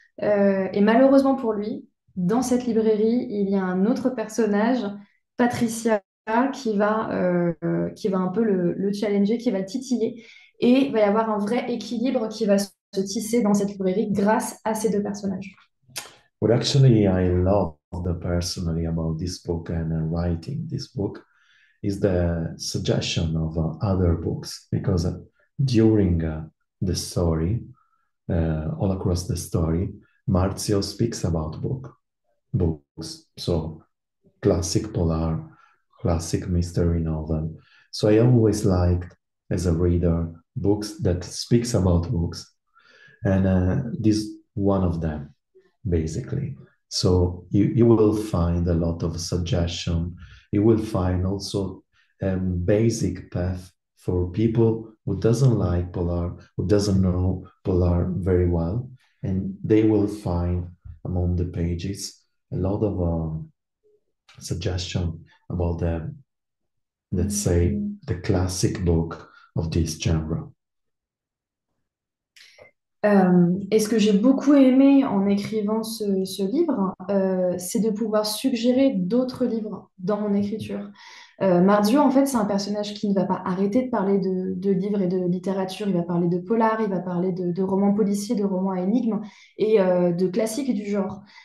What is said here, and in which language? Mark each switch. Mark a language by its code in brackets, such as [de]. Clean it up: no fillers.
[fr] Et malheureusement pour lui, dans cette librairie, il y a un autre personnage, Patricia, qui va un peu le challenger, qui va le titiller. Et il va y avoir un vrai équilibre qui va se tisser dans cette librairie grâce à ces deux personnages. [en] What actually I love personally about this book and writing this book is the suggestion of other books, because during the story, all across the story, Marzio speaks about books. So classic polar, classic mystery novel. So I always liked, as a reader, books that speaks about books, and this one of them, basically. So you will find a lot of suggestion. You will find also a basic path for people who doesn't like polar, who doesn't know polar very well, and they will find among the pages a lot of suggestion about the, let's say, the classic book of this genre. [fr] Et ce que j'ai beaucoup aimé en écrivant ce livre, c'est de pouvoir suggérer d'autres livres dans mon écriture. Marzio, en fait, c'est un personnage qui ne va pas arrêter de parler de livres et de littérature. Il va parler de polar, il va parler de romans policiers, de romans à énigmes et de classiques du genre.